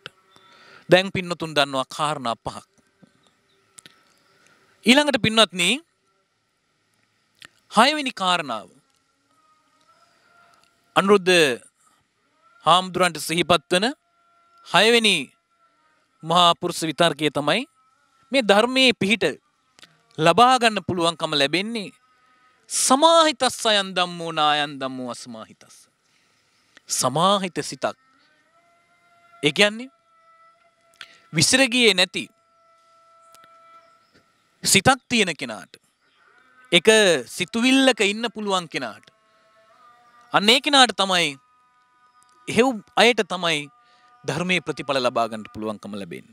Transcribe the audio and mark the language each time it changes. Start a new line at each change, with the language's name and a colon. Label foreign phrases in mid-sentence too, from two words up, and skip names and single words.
Sinhala: දැන් පින්නතුන් දන්නවා කාරණා පහක්. ඊළඟට පින්වත්නි 6 වෙනි කාරණාව අනුරුද්ධ හාමුදුරන්ට සිහිපත් වන 6 වෙනි මහා පුරුෂ විතර්කය තමයි මේ ධර්මයේ පිහිට ලබා ගන්න පුළුවන්කම ලැබෙන්නේ
Pali: සමාහිතස්ස අයන් ධම්මෝ නායන් ධම්මෝ අසමාහිතස්ස.
Sinhala: සමාහිත සිතක්. ඒ කියන්නේ විසිර ගියේ නැති සිතක් තියෙන කෙනාට එක සිතුවිල්ලක ඉන්න පුළුවන් කෙනාට අන්න ඒ කෙනාට තමයි එහෙව් අයට තමයි ධර්මයේ ප්‍රතිඵල ලබා ගන්න පුළුවන්කම ලැබෙන්නේ.